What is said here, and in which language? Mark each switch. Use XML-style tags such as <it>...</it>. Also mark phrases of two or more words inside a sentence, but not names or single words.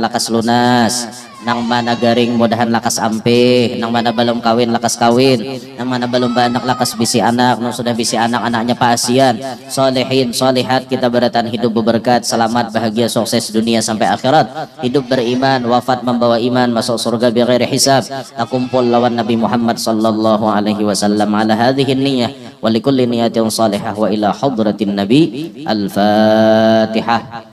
<bjn>lakas lunas, nang mana garing mudahan lakas ampih, nang mana belum kawin lakas kawin, nang mana belum beranak lakas bisi anak, nang sudah bisi anak anaknya paasian, solehin solehat, kita barataan hidup berberkat, selamat bahagia sukses dunia sampai akhirat, hidup beriman, wafat membawa iman, masuk surga</bjn> <ar>بغير حساب,</ar> <bjn>kumpul lawan Nabi Muhammad</bjn> <ar>صلى الله عليه وسلم على هذه النية ولكل نية صالحة وإلى حضرة النبي.</ar> <bjn>Al-Fatihah.</bjn>